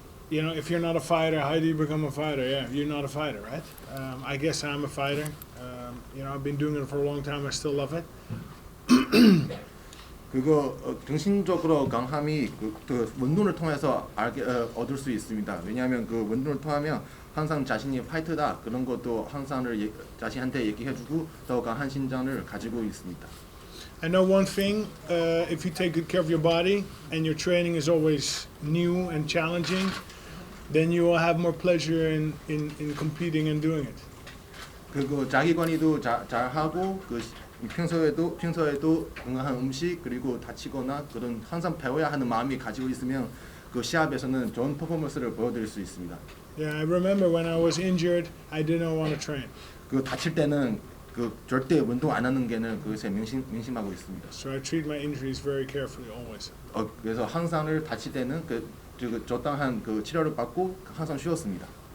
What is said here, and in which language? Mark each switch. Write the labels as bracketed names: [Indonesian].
[English] you know, if you're not a fighter, how do you become a fighter? Yeah, you're not a fighter, right? I guess I'm a fighter. You know, I've been doing it for a long time. I still love it. [Korean] 그거 정신적으로 강함이 그 운동을 통해서 얻을 수 있습니다. 왜냐하면 그 운동을 통하면 항상 자신이 파이터다 그런 것도 항상 자신한테 얘기해주고 더 강한 신장을 가지고 있습니다. [English] I know one thing, if you take good care of your body and your training is always new and challenging, then you will have more pleasure in competing and doing it. [Korean] 그리고 자기 관리도 잘 하고 그 평소에도 건강한 음식 그리고 다치거나 그런 항상 배워야 하는 마음이 가지고 있으면 그 시합에서는 좋은 퍼포먼스를 보여드릴 수 있습니다. [English] Yeah, I remember when I was injured, I didn't want to train. [Korean] 그 다칠 때는 그 절대 운동 안 하는 게는 그것에 명심하고 있습니다. [English] So I treat my injuries very carefully always. [Korean] 그래서 항상을 다칠 때는 그 적당한 그 치료를 받고 항상 쉬었습니다.